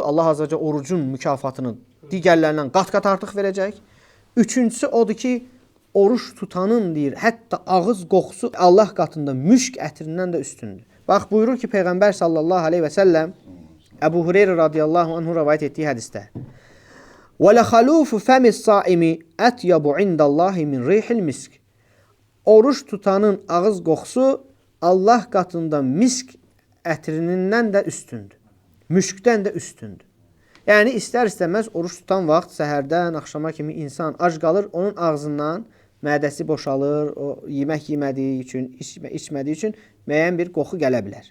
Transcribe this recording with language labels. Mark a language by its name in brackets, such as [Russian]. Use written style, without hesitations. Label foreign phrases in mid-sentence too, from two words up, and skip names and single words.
[Azerbaijani] Allah [Arabic] عز وجل [Azerbaijani] orucun mükafatını digərlərindən qat-qat artıq verəcək. Üçüncüsü odur ki, oruç tutanın deyir, hətta ağız qoxusu Allah qatında müşk ətrindən də üstündür. Bax, buyurur ki, Peyğəmbər [Arabic] صلى الله عليه وسلم [Azerbaijani] Əbu Hureyra [Arabic] رضي الله عنه [Azerbaijani] rəvayət etdiyi hədisdə [Arabic] وَلَخَلُوفُ فَمِ الصَّائِمِ أَتْيَبُ عِنْدَ اللّٰهِ مِنْ رِيحِ الْمِسْكِ [Azerbaijani] Oruç tutanın ağız qoxusu Allah qatında misk ətrindən də üstündür. Müşkdən də üstündür. Yəni, istər-istəməz oruç tutan vaxt səhərdən, axşama kimi insan ac qalır, onun ağzından mədəsi boşalır, o yemək yemədiyi üçün, içmədiyi üçün müəyyən bir qoxu gələ bilər.